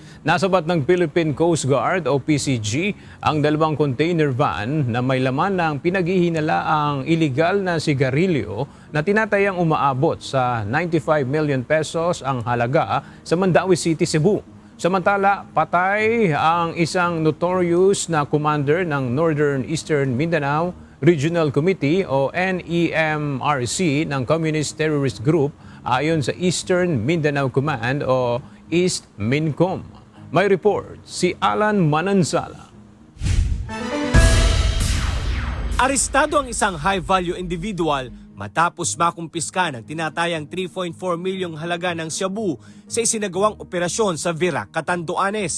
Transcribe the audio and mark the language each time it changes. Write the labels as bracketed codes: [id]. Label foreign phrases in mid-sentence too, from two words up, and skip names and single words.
[tl] Nasabat ng Philippine Coast Guard o PCG ang 2 container van na may laman ng pinaghihinalaang iligal na sigarilyo na tinatayang umaabot sa 95 million pesos ang halaga sa Mandaue City, Cebu. Samantala, patay ang isang notorious na commander ng Northern Eastern Mindanao Regional Committee o NEMRC ng Communist Terrorist Group ayon sa Eastern Mindanao Command o East Mincom. May report si Alan Manansala. Arestado ang isang [en] high-value individual [tl] matapos makumpiska ng tinatayang 3.4 milyong halaga ng shabu sa isinagawang operasyon sa Virac, Catanduanes.